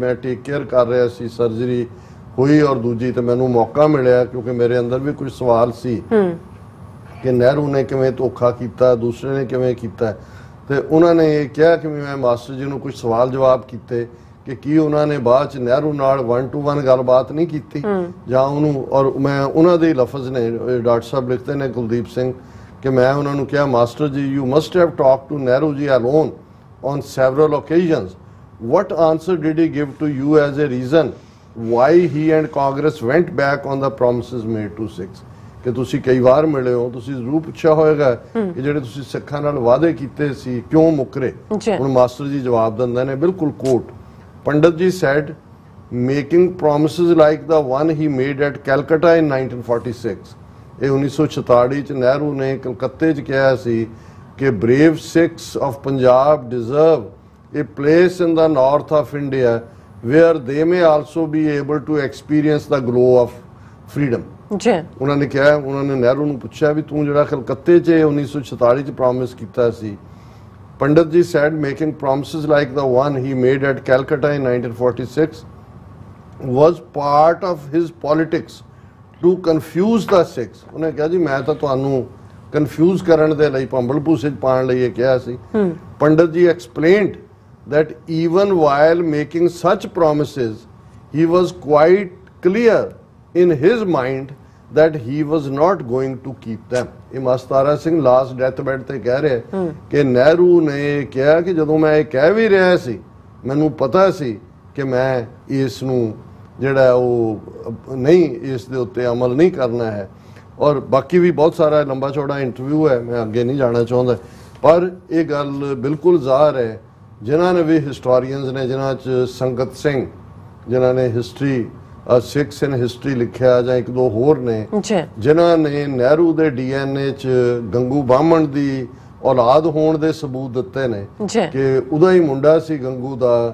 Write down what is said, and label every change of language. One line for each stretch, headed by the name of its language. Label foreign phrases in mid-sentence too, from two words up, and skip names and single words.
Punjabi: ਮੈਂ
English: take care
Punjabi: ਕਰ ਰਿਹਾ ਸੀ, ਸਰਜਰੀ ਹੋਈ ਔਰ ਦੂਜੀ ਤੇ ਮੈਨੂੰ ਮੌਕਾ ਮਿਲਿਆ, ਕਿਉਂਕਿ ਮੇਰੇ ਅੰਦਰ ਵੀ ਕੁਝ ਸਵਾਲ ਸੀ ਕਿ ਨਹਿਰੂ ਨੇ ਕਿਵੇਂ ਧੋਖਾ ਕੀਤਾ, ਦੂਸਰੇ ਨੇ ਕਿਵੇਂ ਕੀਤਾ, ਤੇ ਉਹਨਾਂ ਨੇ ਇਹ ਕਿਹਾ ਕਿ ਮੈਂ ਮਾਸਟਰ ਜੀ ਨੂੰ ਕੁਝ ਸਵਾਲ ਜਵਾਬ ਕੀਤੇ ਕਿ ਕੀ ਉਹਨਾਂ ਨੇ ਬਾਅਦ 'ਚ ਨਹਿਰੂ ਨਾਲ 1-to-1 ਗੱਲਬਾਤ ਨਹੀਂ ਕੀਤੀ ਜਾਂ ਉਹਨੂੰ, ਔਰ ਮੈਂ ਉਹਨਾਂ ਦੇ ਲਫ਼ਜ਼ ਨੇ, ਡਾਕਟਰ ਸਾਹਿਬ ਲਿਖਦੇ ਨੇ ਕੁਲਦੀਪ ਸਿੰਘ, ਕਿ ਮੈਂ ਉਹਨਾਂ ਨੂੰ ਕਿਹਾ ਮਾਸਟਰ ਜੀ
English: you must have talk to Nehru ji alone on several occasions. What answer did he give to you as a reason why he and Congress went back on the promises made to Sikhs?
Punjabi: ਕਿ ਤੁਸੀਂ ਕਈ ਵਾਰ ਮਿਲੇ ਹੋ, ਤੁਸੀਂ ਜ਼ਰੂਰ ਪੁੱਛਿਆ ਹੋਏਗਾ ਕਿ ਜਿਹੜੇ ਤੁਸੀਂ ਸਿੱਖਾਂ ਨਾਲ ਵਾਅਦੇ ਕੀਤੇ ਸੀ ਕਿਉਂ ਮੁੱਕਰੇ। ਹੁਣ ਮਾਸਟਰ ਜੀ ਜਵਾਬ ਦਿੰਦੇ ਨੇ, ਬਿਲਕੁਲ ਕੋਟ, ਪੰਡਤ ਜੀ
English: said making promises like the one he made at Calcutta in 1946.
Punjabi: ਇਹ 1946 ਚ ਨਹਿਰੂ ਨੇ ਕਲਕੱਤੇ ਚ ਕਿਹਾ ਸੀ ਕਿ
English: brave Sikhs of Punjab deserve a place in the north of India where they may also be able to experience the glow of freedom.
Punjabi: ਜੀ ਉਹਨਾਂ ਨੇ ਕਿਹਾ, ਉਹਨਾਂ ਨੇ ਨਹਿਰੂ ਨੂੰ ਪੁੱਛਿਆ ਵੀ ਤੂੰ ਜਿਹੜਾ ਕਲਕੱਤੇ 'ਚ 1946 ਚ ਪ੍ਰੋਮਿਸ ਕੀਤਾ ਸੀ,
English: Pandit ji said making promises like the one he made at Calcutta in 1946 was part of his politics to confuse the Sikhs.
Punjabi: ਉਹਨੇ ਕਿਹਾ ਜੀ ਮੈਂ ਤਾਂ ਤੁਹਾਨੂੰ ਕਨਫਿਊਜ਼ ਕਰਨ ਦੇ ਲਈ ਭੰਬਲ ਭੂਸੇ 'ਚ ਪਾਉਣ ਲਈ ਇਹ ਕਿਹਾ ਸੀ.
English: Pandit ji explained that even while making such promises he was quite clear in his mind that he was not going to keep them.
Punjabi: ਇਹ ਮਸਤਾਰਾ ਸਿੰਘ
English: last death bed
Punjabi: ਤੇ ਕਹਿ ਰਿਹਾ ਕਿ ਨਹਿਰੂ ਨੇ ਕਿਹਾ ਕਿ ਜਦੋਂ ਮੈਂ ਇਹ ਕਹਿ ਵੀ ਰਿਹਾ ਸੀ ਮੈਨੂੰ ਪਤਾ ਸੀ ਕਿ ਮੈਂ ਇਸ ਨੂੰ ਜਿਹੜਾ ਉਹ ਨਹੀਂ ਇਸ ਦੇ ਉੱਤੇ ਅਮਲ ਨਹੀਂ ਕਰਨਾ ਹੈ. ਔਰ ਬਾਕੀ ਵੀ ਬਹੁਤ ਸਾਰਾ ਲੰਬਾ ਚੌੜਾ ਇੰਟਰਵਿਊ ਹੈ, ਮੈਂ ਅੱਗੇ ਨਹੀਂ ਜਾਣਾ ਚਾਹੁੰਦਾ, ਪਰ ਇਹ ਗੱਲ ਬਿਲਕੁਲ ਜ਼ਾਹਰ ਹੈ ਜਿਨ੍ਹਾਂ ਨੇ ਵੀ ਹਿਸਟੋਰੀਅਨਸ ਨੇ, ਜਿਨ੍ਹਾਂ 'ਚ ਸੰਗਤ ਸਿੰਘ ਜਿਨ੍ਹਾਂ ਨੇ ਹਿਸਟਰੀ ਸਿਕਸ ਇਨ ਹਿਸਟਰੀ ਲਿਖਿਆ, ਜਾਂ ਇੱਕ ਦੋ ਹੋਰ ਨੇ ਜਿਨ੍ਹਾਂ ਨੇ ਨਹਿਰੂ ਦੇ DNA 'ਚ ਗੰਗੂ ਬਾਹਮਣ ਦੀ ਔਲਾਦ ਹੋਣ ਦੇ ਸਬੂਤ ਦਿੱਤੇ ਨੇ ਕਿ ਉਹਦਾ ਹੀ ਮੁੰਡਾ ਸੀ ਗੰਗੂ ਦਾ,